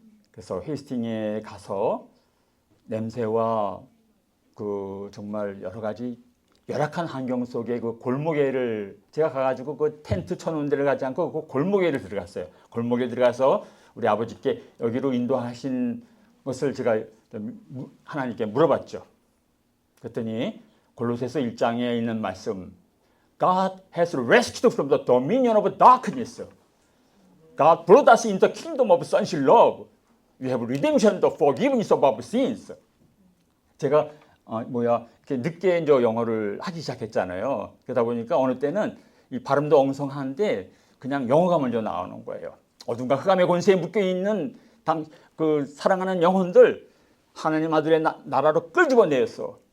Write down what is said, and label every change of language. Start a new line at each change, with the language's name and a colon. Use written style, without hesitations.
Korean: 그래서 헤이스팅에 가서 냄새와 정말 여러 가지 열악한 환경 속에 그 골목에를 제가 가가지고 그 텐트 쳐놓은 데를 가지 않고 그 골목에를 들어갔어요. 골목에 들어가서 우리 아버지께 여기로 인도하신 것을 제가 하나님께 물어봤죠. 그랬더니 골로새서 1장에 있는 말씀,
English: God has rescued from the dominion of darkness. God brought us into the kingdom of sonship love. We have redemption, the forgiveness of our sins.
Korean: 제가 이렇게 늦게 이제 영어를 하기 시작했잖아요. 그러다 보니까 어느 때는 이 발음도 엉성한데 그냥 영어가 먼저 나오는 거예요. 어둠과 흑암의 권세에 묶여 있는 그 사랑하는 영혼들 하나님 아들의 나라로 끌집어내었어.